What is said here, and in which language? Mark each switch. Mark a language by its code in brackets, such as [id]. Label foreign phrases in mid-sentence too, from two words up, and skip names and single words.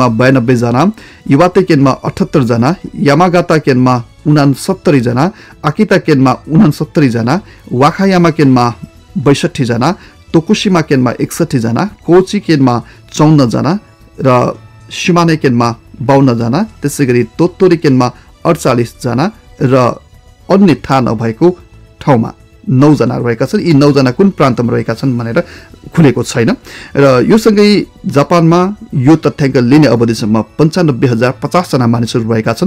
[ne] 92 जना, इवाते केनमा 78 जना, यामागाता केनमा 69 जना, आकिता केनमा 69 जना, वाखायामा केनमा 62 जना, तोकुशिमा केनमा 61 जना, कोची केनमा 54 जना र शिमाने केनमा 52 जना, त्यसैगरी तोत्तोरी केनमा 48 जना र अन्य थाहा नभएको ठाउँमा 9 जना रहेका छन्। यी 9 जना कुन प्रान्तमा रहेका छन् भनेर खुलेको छैन र यो सँगै जापानमा यो तथ्याङ्क लिने अवधिसम्म 95,050 जना मानिसहरू रहेका छन्।